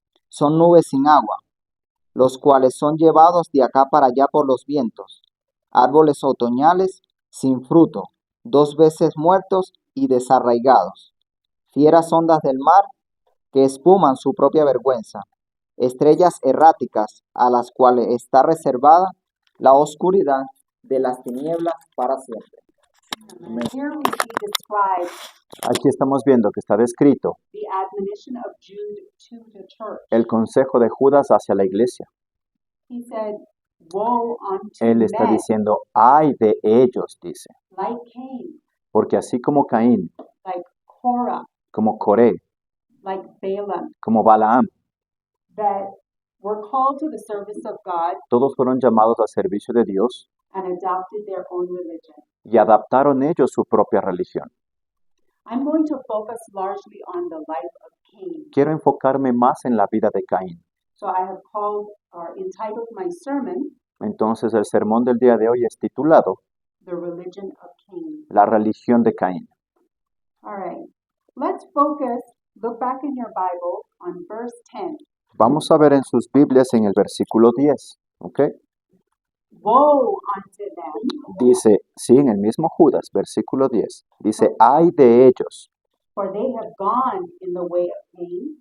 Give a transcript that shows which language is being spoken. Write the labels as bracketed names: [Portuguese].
[Spanish] Son nubes sin agua, los cuales son llevados de acá para allá por los vientos, árboles otoñales sin fruto, 2 veces muertos y desarraigados, fieras ondas del mar que espuman su propia vergüenza, estrellas erráticas a las cuales está reservada la oscuridad de las tinieblas para siempre. [English] Here we see described [Spanish] Aquí estamos viendo que está descrito [English] the admonition of Jude to the church. [Spanish] el consejo de Judas hacia la iglesia. [English] He said, woe unto [Spanish] Él está [English] men [Spanish] diciendo, ay de ellos, dice, [English] like Cain, [Spanish] porque así como Caín, [English] like Korah, [Spanish] como Coré, [English] like Balaam, [Spanish] como Balaam, [English] that were called to the service of God [Spanish] todos fueron llamados al servicio de Dios [English] and adopted their own religion. [Spanish] y adaptaron ellos su propia religión. [English] I'm going to focus largely on the life of Cain. [Spanish] Quiero enfocarme más en la vida de Caín. [English] So I have called or entitled my sermon, [Spanish] Entonces el sermón del día de hoy es titulado [English] The Religion of Cain. [Spanish] La religión de Caín. [English] All right. Let's focus, look back in your Bible on verse 10. [Spanish] Vamos a ver en sus Biblias en el versículo 10, ¿ok? [English] Woe unto them, [Spanish] Dice, sí, en el mismo Judas, versículo 10, dice, ay de ellos, [English] for they have gone in the way of Cain